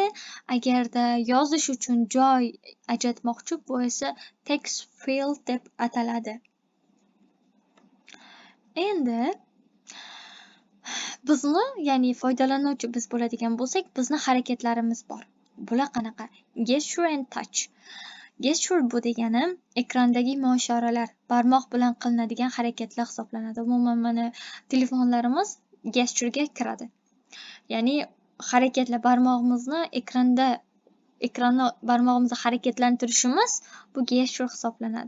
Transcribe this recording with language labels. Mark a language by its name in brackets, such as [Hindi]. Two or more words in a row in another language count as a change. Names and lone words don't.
[Uzbek] Agarda yozish uchun joy ajratmoqchi, bu esa [English] text field [Uzbek] deb ataladi. Endi bizni, ya'ni foydalanuvchi biz bo'ladigan bo'lsak, bizni harakatlarimiz bor. Bular qanaqa? [English] Gesture and touch. [Uzbek] Gesture bu degani ekrandagi imo-ishoralar, barmoq bilan qilinadigan harakatlar hisoblanadi. Umuman mana telefonlarimiz gesturega kiradi. Ya'ni harakatlar barmog'imizni ekranni barmog'imizni harakatlantirishimiz bu gesture hisoblanadi.